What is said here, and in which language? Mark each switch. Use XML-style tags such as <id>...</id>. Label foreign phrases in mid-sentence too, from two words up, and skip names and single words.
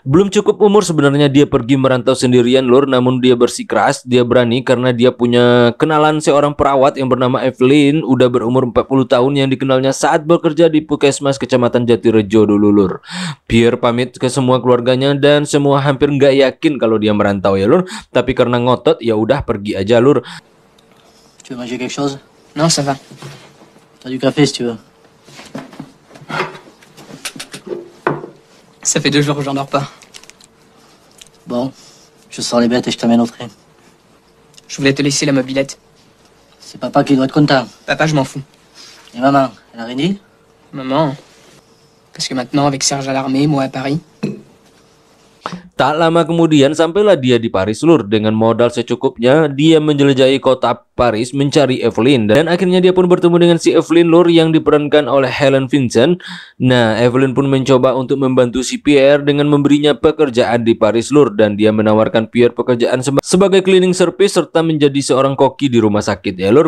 <id>Belum cukup umur sebenarnya dia pergi merantau sendirian lur, namun dia bersikeras, dia berani karena dia punya kenalan seorang perawat yang bernama Evelyn, udah berumur 40 tahun yang dikenalnya saat bekerja di Puskesmas Kecamatan Jatirejo dulu lur. Pierre pamit ke semua keluarganya dan semua hampir nggak yakin kalau dia merantau ya lur, tapi karena ngotot ya udah pergi aja lur.</id> <fr>Tu veux manger quelque chose? Non, ça va. T'as du café si tu veux. Ça fait 2 jours que j'en dors pas. Bon, je sors les bêtes et je t'amène au train. Je voulais te laisser la mobilette. C'est papa qui doit être content. Papa, je m'en fous. Et maman, elle a rien dit? Maman, parce que maintenant, avec Serge à l'armée, moi à Paris...</fr> <id>Tak lama kemudian sampailah dia di Paris lur. Dengan modal secukupnya dia menjelajahi kota Paris mencari Evelyn, dan akhirnya dia pun bertemu dengan si Evelyn lur yang diperankan oleh Helen Vincent. Nah, Evelyn pun mencoba untuk membantu si Pierre dengan memberinya pekerjaan di Paris lur, dan dia menawarkan Pierre pekerjaan sebagai</id> <en>cleaning service</en> <id>serta menjadi seorang koki di rumah sakit ya lur.</id>